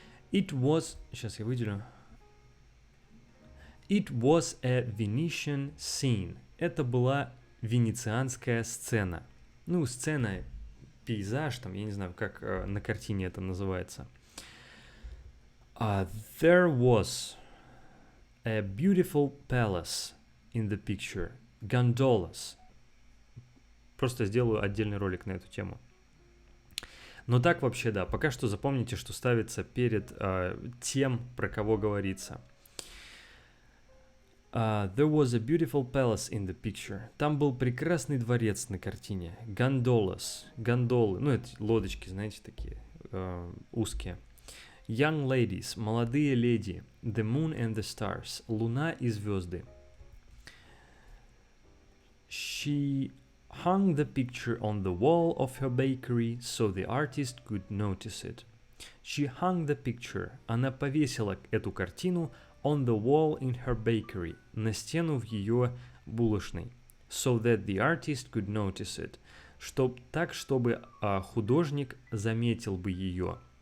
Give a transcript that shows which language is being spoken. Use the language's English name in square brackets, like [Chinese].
[English] It was, [Russian] сейчас я выделю. [English] It was a Venetian scene. [Russian] Это была венецианская сцена. Ну, сцена, пейзаж, там, я не знаю, как на картине это называется. [English] There was a beautiful palace in the picture. Gondolas. [Russian] Просто сделаю отдельный ролик на эту тему. Но так вообще, да, пока что запомните, что ставится перед тем, про кого говорится. [English] There was a beautiful palace in the picture. [Russian] Там был прекрасный дворец на картине. [English] Gondolas. [Russian] Гондолы. Ну, это лодочки, знаете, такие узкие. [English] Young ladies. [Russian] Молодые леди. [English] The moon and the stars. [Russian] Луна и звезды. [English] She hung the picture on the wall of her bakery so the artist could notice it. She hung the picture. [Russian] Она повесила эту картину [English] on the wall in her bakery. [Russian] На стену в ее булочной. [English] So that the artist could notice it. [Russian] Так, чтобы художник заметил бы ее.